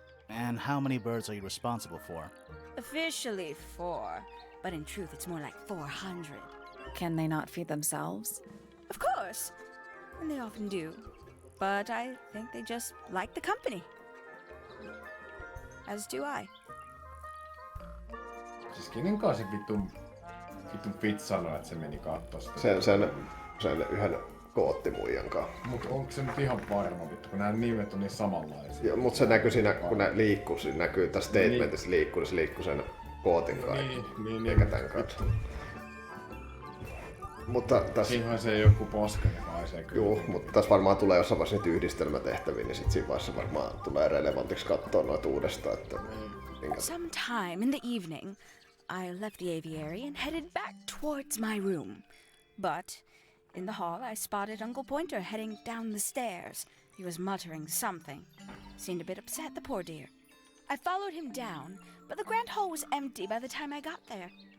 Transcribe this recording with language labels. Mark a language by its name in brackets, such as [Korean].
[English] And how many birds are you responsible for? Officially 4, but in truth it's more like 400. Can they not feed themselves? Of course, and they often do. But I think they just like the company. As do I. [Finnish] Siis kenen kanssa se vitun Fitz sanoi, että se meni kattoo sitä? Sen yhden koottimuijan kanssa. Mut onko se nyt ihan varma vittu, kun nämä nimet on niin samanlaisia? Ja, mut se näkyy siinä, kun ne liikkuu, siinä näkyy tässä statementissa liikkuu, niin se liikkuu sen kootin kanssa. Niin. Eikä tän kanssa. Mutta tässä... Siinähän se joku paska, joka haisee kyllä. Joo, mutta tässä varmaan tulee jossain vaiheessa niitä yhdistelmätehtäviä, niin sit siinä vaiheessa varmaan tulee relevantiksi katsoa noita uudestaan, että... [English] Sometime in the evening, I left the aviary and headed back towards my room. But in the hall, I spotted Uncle Pointer heading down the stairs. He was muttering something. Seemed a bit upset, the poor dear. I followed him down, but the grand hall was empty by the time I got there.